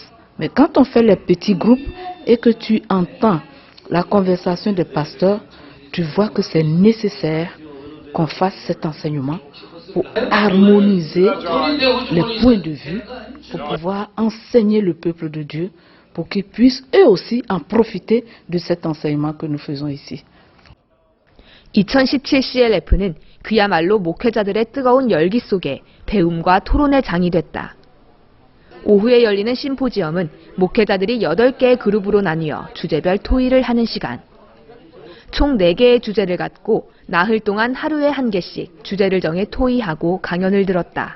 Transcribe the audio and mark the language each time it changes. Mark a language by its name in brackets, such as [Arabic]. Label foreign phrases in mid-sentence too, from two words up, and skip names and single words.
[French] Mais quand on fait les petits groupes et que tu entends la conversation des pasteurs, tu vois que c'est nécessaire qu'on fasse cet enseignement pour harmoniser les points de vue, pour pouvoir enseigner le peuple de Dieu, pour qu'ils puissent eux aussi en profiter de cet enseignement que nous faisons ici. [Korean] 2017 CLF는 그야말로 목회자들의 뜨거운 열기 속에 배움과 토론의 장이 됐다. 오후에 열리는 심포지엄은 목회자들이 8개의 그룹으로 나뉘어 주제별 토의를 하는 시간. 총 4개의 주제를 갖고 나흘 동안 하루에 1개씩 주제를 정해 토의하고 강연을 들었다.